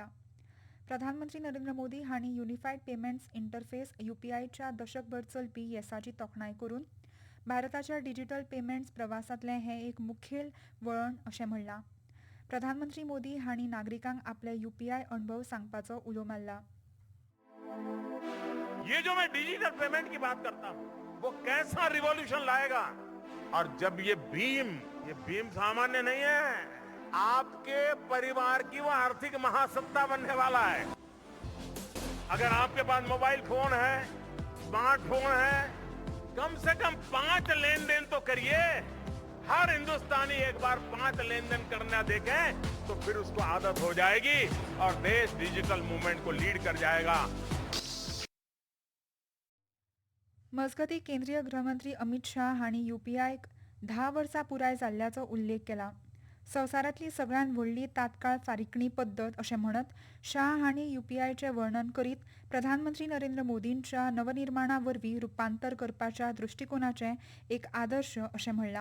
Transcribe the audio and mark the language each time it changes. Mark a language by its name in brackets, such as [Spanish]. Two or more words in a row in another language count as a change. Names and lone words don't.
[Konkani] प्रधानमंत्री नरेंद्र मोदी हांणी युनिफायड पेमेंट्स इंटरफेस UPIच्या दशकभर चलपी येसाची तोखणाय करून भारताच्या [English] digital payments [Konkani] प्रवासांतलें हें एक मुखेल वळण अशें म्हणलां. प्रधानमंत्री मोदी हांणी नागरिकांक आपले UPI अणभव सांगपाचो उलो मारला. [Hindi] ये जो मैं [English] digital payment [Hindi] की बात करता हूँ वो कैसा रिवॉल्यूशन लाएगा। और जब ये भीम सामान्य नहीं है, आपके परिवार की वो आर्थिक महासत्ता बनने वाला है। अगर आपके पास मोबाइल फोन है, स्मार्टफोन है, कम से कम 5 लेन देन तो करिए। हर हिंदुस्तानी एक बार 5 लेन देन करना देखे तो फिर उसको आदत हो जाएगी और देश [English] digital movement [Hindi] को लीड कर जाएगा। [Konkani] मजगतीं केंद्रीय गृहमंत्री अमित शाह हांणी UPIक 10 वर्सां पुराय जाल्ल्याचो उल्लेख केला. संवसारांतली सगळ्यांत व्हडली तात्काळ फारीकणी पद्दत अशें म्हणत शाह हांणी UPIचें वर्णन करीत प्रधानमंत्री नरेंद्र मोदींच्या नवनिर्माणा वरवीं रुपांतर करपाच्या दृश्टिकोनाचें एक आदर्श अशें म्हणलां.